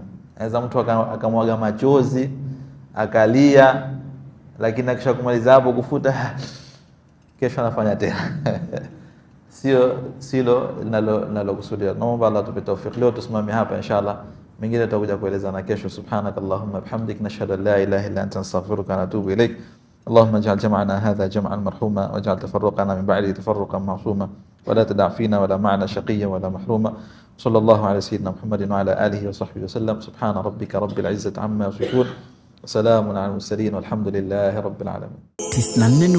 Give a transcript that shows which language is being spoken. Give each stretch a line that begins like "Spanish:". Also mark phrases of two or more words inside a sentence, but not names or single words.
Swahili: Aweza mtu akamwaga machozi akalia, lakini akisha kumaliza hapo kufuta, kesho anafanya tena. Silo nalokusudia. Naomba Allah tupe tawfik. Leo tusimame hapa inshallah, mengine tutakuja kuelezana kesho.
Arabic: سبحانك اللهم بحمدك نشهد أن لا إله إلا أنت أستغفرك وأتوب إليك. اللهم اجعل جمعنا هذا جمعا مرحوما، واجعل تفرقنا من بعده تفرقا معصوما، ولا تدع فينا ولا معنا شقيا ولا محروما. صلى الله على سيدنا محمد وعلى آله وصحبه وسلم. سبحان ربك رب العزة عما يصفون، وسلام على المرسلين، والحمد لله رب العالمين.